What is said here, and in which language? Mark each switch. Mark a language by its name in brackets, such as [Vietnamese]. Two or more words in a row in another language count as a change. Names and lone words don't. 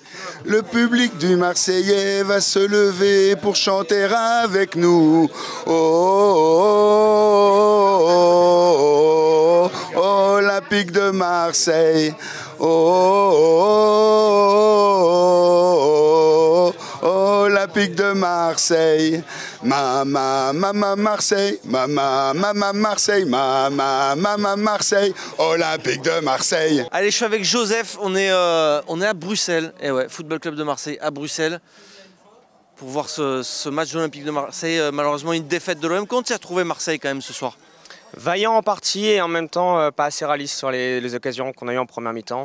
[French] Le public du Marseillais va se lever pour chanter avec nous. Oh, oh, oh, oh, oh, Olympique de Marseille. Oh, oh, oh, oh, Olympique de Marseille. Mama, mama Marseille, mama, mama Marseille, mama, mama Marseille, Olympique de Marseille. Allez, je suis avec Joseph, on est à Bruxelles, et ouais, Football Club de Marseille à Bruxelles, pour voir ce match de l'Olympique de Marseille, malheureusement une défaite de l'OM. Comment tu as trouvé Marseille quand même ce soir? Vaillant en partie et en même temps pas assez réaliste sur les occasions qu'on a eues en première mi-temps.